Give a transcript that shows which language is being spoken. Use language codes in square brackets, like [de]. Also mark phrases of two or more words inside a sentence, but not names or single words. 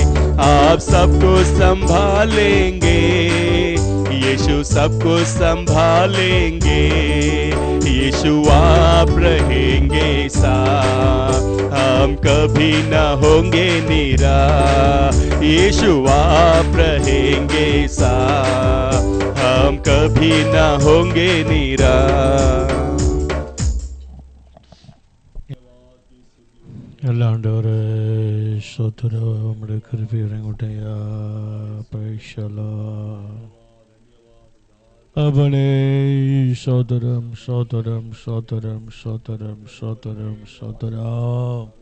[hi] आप सबको संभालेंगे, यीशु सबको संभालेंगे, यीशु आप रहेंगे साथ, हम कभी न होंगे निराश, यीशु आप रहेंगे साथ, हम कभी न होंगे निराश। [ta] எல்லா ஆண்டவரே ஸ்தோத்திரம், உம்முடைய கிருபை இறங்கட்டையா. [en] Praise the Lord. [ta] அவனே ஸ்தோத்திரம் ஸ்தோத்திரம் ஸ்தோத்திரம் ஸ்தோத்திரம் ஸ்தோத்திரம் ஸ்தோத்திரம்.